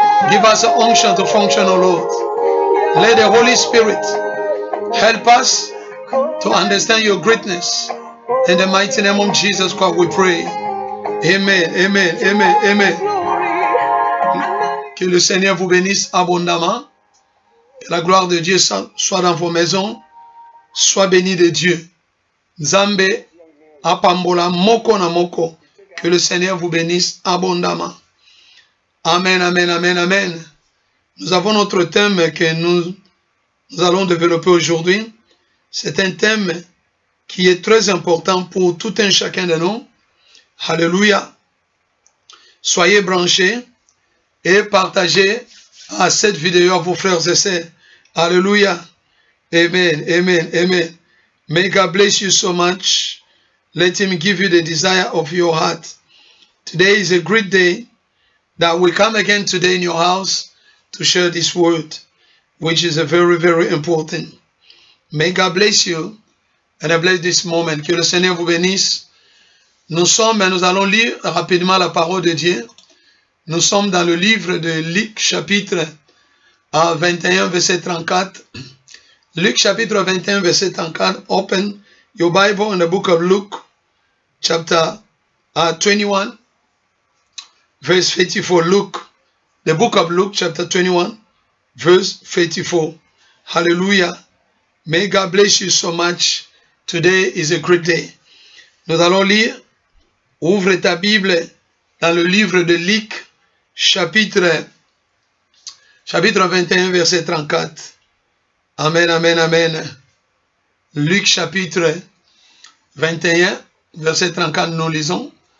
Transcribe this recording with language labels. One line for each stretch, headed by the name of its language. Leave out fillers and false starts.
English: Give us an unction to function, O Lord. Let the Holy Spirit help us to understand your greatness. In the mighty name of Jesus Christ we pray. Amen, amen, amen, amen.
French: Que le Seigneur vous bénisse abondamment. Que la gloire de Dieu soit dans vos maisons. Sois béni de Dieu.
Lingala: Nzambe apambola moko na moko.
French: Que le Seigneur vous bénisse abondamment. Amen, amen, amen, amen. Nous avons notre thème que nous allons développer aujourd'hui. C'est un thème qui est très important pour tout un chacun de nous. Alléluia. Soyez branchés et partagez à cette vidéo à vos frères et sœurs. Alléluia. Amen, amen, amen.
English: May God bless you so much. Let Him give you the desire of your heart. Today is a great day that we come again today in your house to share this word, which is a very, very important. May God bless you and I bless this moment.
French: Que le Seigneur vous bénisse. Nous allons lire rapidement la parole de Dieu. Nous sommes dans le livre de Luc, chapitre 21, verset 34. Luc chapitre 21, verset 34.
English: Open your Bible in the book of Luke, chapter 21, verse 54. Luke, the book of Luke, chapter 21, verse 54. Hallelujah. May God bless you so much. Today is a great day.
French: Nous allons lire. Ouvre ta Bible dans le livre de Luc, chapitre 21, verset 34. Amen, amen, amen. Luc chapitre 21, verset 34, nous lisons.